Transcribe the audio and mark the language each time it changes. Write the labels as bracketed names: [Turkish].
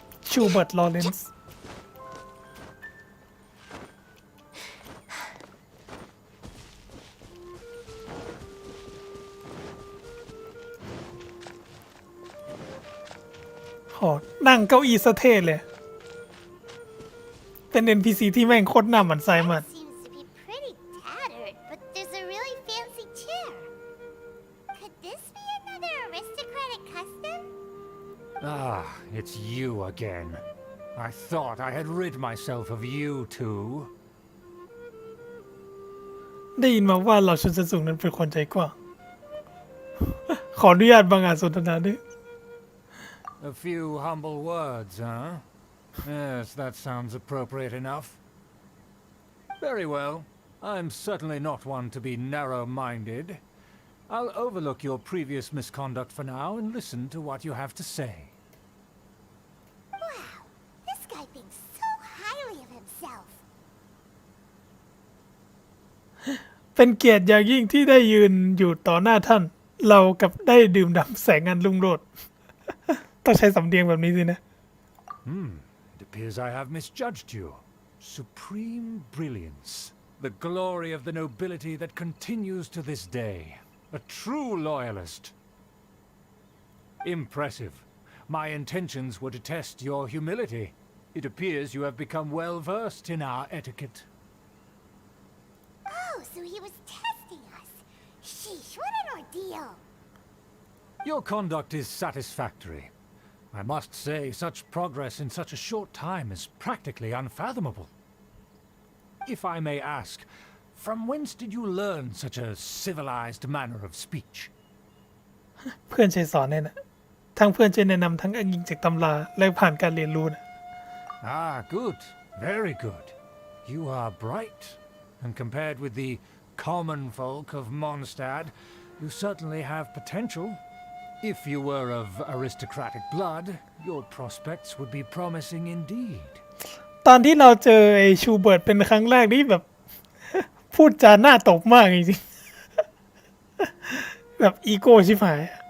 [Thai] ชูเบิร์ต ลอเรนซ์ โหนั่งเก้าอี้สะเท่เลย เป็น NPC ที่แม่งโคตรหน้าหมันไส้มัน [English] Seems to be pretty tattered, but there's a really fancy chair. Could this be another aristocratic custom? Ah, it's you again. I thought I had rid myself of you two. [Thai] ได้ยินมาว่าเราชนชั้นสูงนั้นเป็นคนใจกว้าง ขออนุญาตบางอาจสนทนาด้วย [English] A few humble words, huh? Yes, that sounds appropriate enough. Very well. I'm certainly not one to be narrow-minded. I'll overlook your previous misconduct for now and listen to what you have to say. Wow, this guy thinks so highly of himself. [Thai] เป็นเกียรติอย่างยิ่งที่ได้ยืนอยู่ต่อหน้าท่าน เรากับได้ดื่มด่ำแสงอันรุ่งโรจน์ ต้องใช้สำเนียงแบบนี้สินะ [English] It appears I have misjudged you. Supreme brilliance. The glory of the nobility that continues to this day. A true loyalist. Impressive. My intentions were to test your humility. It appears you have become well versed in our etiquette. Oh, so he was testing us. Sheesh, what an ordeal. Your conduct is satisfactory. I must say, such progress in such a short time is practically unfathomable. If I may ask, from whence did you learn such a civilized manner of speech? [Thai] เพื่อนช่วยสอนเนี่ยนะทั้งเพื่อนช่วยแนะนำทั้งอ้างอิงจากตำราและผ่านการเรียนรู้นะ [English] Ah, good. Very good. You are bright. And compared with the common folk of Mondstadt, you certainly have potential. If you were of aristocratic blood, your prospects would be promising indeed. [Thai] ตอนที่เราเจอไอ้ชูเบิร์ตเป็นครั้งแรกนี่แบบ พูดจาหน้าตบมากจริงๆ แบบอีโก้ชิบหาย